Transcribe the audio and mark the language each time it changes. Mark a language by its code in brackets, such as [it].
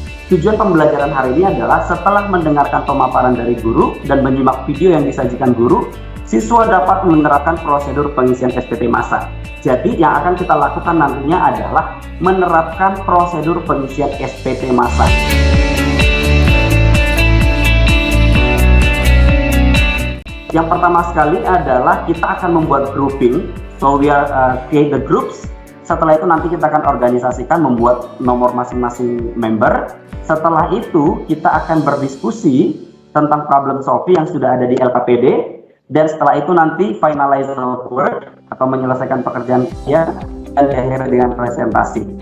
[id] Tujuan pembelajaran hari ini adalah setelah mendengarkan pemaparan dari guru dan menyimak video yang disajikan guru, siswa dapat menerapkan prosedur pengisian SPT massa. Jadi yang akan kita lakukan nantinya adalah menerapkan prosedur pengisian SPT massa. Yang pertama sekali adalah kita akan membuat grouping. [en] So we are create the groups. [id] Setelah itu nanti kita akan organisasikan, membuat nomor masing-masing member. Setelah itu kita akan berdiskusi tentang problem solving yang sudah ada di LKPD. Dan setelah itu nanti [en] finalize work [id] atau menyelesaikan pekerjaan ya, dan diakhiri dengan presentasi.